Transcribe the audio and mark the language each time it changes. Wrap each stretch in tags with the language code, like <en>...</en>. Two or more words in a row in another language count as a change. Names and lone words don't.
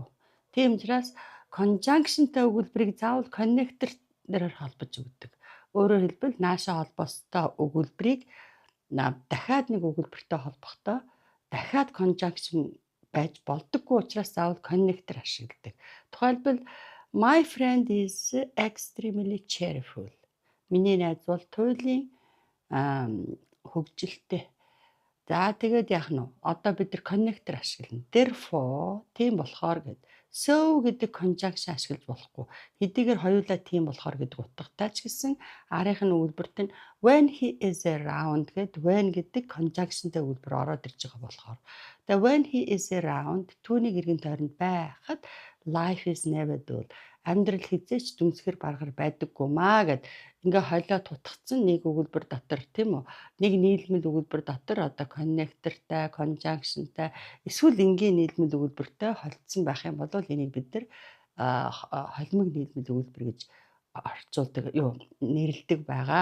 <mn>Тийм учраас conjunctionтай өгүүлбэрийг заавал коннекторээр холбож өгдөг. Өөрөөр хэлбэл наашаа холбоостой өгүүлбэрийг дахиад нэг өгүүлбэртэй холбохдоо дахиад conjunction байж болдоггүй учраас заавал коннектор ашигладаг.</mn> <en>Тухайлбал my friend is extremely cheerful.</en> <mn>Миний найз бол туйлын хөгжилтэй. За тэгээд яах нь вэ? Одоо бид нар коннектор ашиглана. Therefore тийм болохоор гэд. So гэдэг conjunction ашиглаж болохгүй. Хэдийгээр хоёулаа тийм болохоор гэдэг утгатай ч гэсэн арийнх нь өгүүлбэрт нь</mn> <en>when he is around</en> <mn>гэд when гэдэг conjunctionтай өгүүлбэр ороод ирж байгаа болохоор.</mn> <en>Тэгээ when he is around</en> <mn>түүний эргэн тойронд байхад</mn> <en>life is never dull.</en> <mn>Амьдрал хизээч дүнсгэр баргар байдаггүй маа гэд ингээ хойлоо тутгцсан нэг өгүүлбэр дотор тийм үү? Нэг нийлмэл өгүүлбэр дотор одоо коннектортай, conjunctionтай эсвэл энгийн нийлмэл өгүүлбэртэй холдсон байх юм бол энийг бид нар холимог нийлмэл өгүүлбэр гэж орчуулдаг, нэрлэдэг байгаа.</mn>